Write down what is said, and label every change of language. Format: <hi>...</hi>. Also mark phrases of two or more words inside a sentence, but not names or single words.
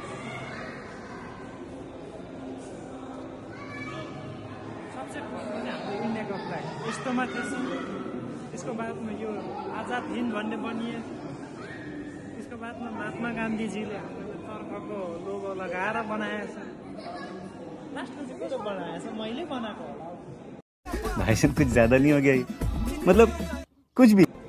<ne>सबसे फर्स्ट हाम्रो इन्डियाको फ्ल्याग यस्तोमा थिएछ। त्यसको बादमा यो आजाद हिन्द भन्ने बनिए। त्यसको बादमा महात्मा गान्धीजीले हाम्रो तर्फको लोगो लगाएर बनाएछ। लास्टमा चाहिँ कसो बनाएछ? मैले बनाएको होला।</ne> <hi>भाई साहब कुछ ज्यादा नहीं हो गया? मतलब कुछ भी</hi>